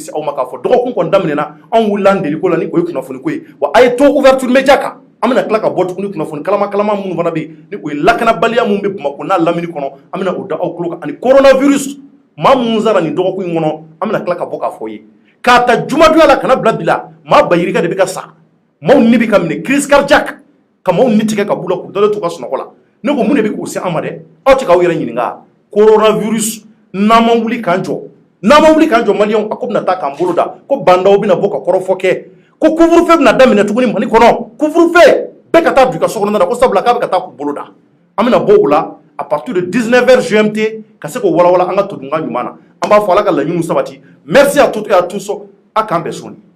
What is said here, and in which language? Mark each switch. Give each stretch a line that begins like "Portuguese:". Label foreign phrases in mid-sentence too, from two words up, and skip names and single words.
Bambara: se aw ma k'a fɔ dɔgɔkun kɔni daminɛna anw wulila an deliko la ni o ye kunnafoni ko ye wa a ye to
French: ouverture média
Bambara: kan an bɛna tila ka bɔ tuguni kunnafoni kalama minnu fana bɛ yen ni o ye lakanabaliya minnu bɛ Bamako n'a lamini kɔnɔ an bɛna o da aw tulo kan ani coronavirus maa minnu sara nin dɔgɔkun in kɔnɔ an bɛna tila ka bɔ k'a fɔ ye k'a ta jumadonya la kana bila bi la maa bayirika de bɛ ka sa maaw ni bɛ ka minɛ
French: crise cardiaque
Bambara: ka maaw ni tigɛ ka b'u la k'u dalen to ka sunɔgɔ la ne ko mun de bɛ k'o se an ma dɛ aw tɛ k'aw yɛrɛ ɲininka coronavirus n'an ma wuli k'an jɔ Malien a ko bɛna taa k'an bolo da ko bandaw bɛna bɔ ka kɔrɔfɔ kɛ ko couvre-feu bɛna daminɛ tuguni Mali kɔnɔ couvre-feu bɛɛ ka taa don i ka sokɔnɔna na ko sabula k'a bɛ ka taa k'u bolo da an bɛna bɔ o la
French: à partir de 19h GMT
Bambara: ka se k'o walawala an ka todunkan ɲuman na an b'a fɔ ala ka laɲiniw sabati
French: merci à toutes et à tous
Bambara: a k'an bɛɛ sɔni.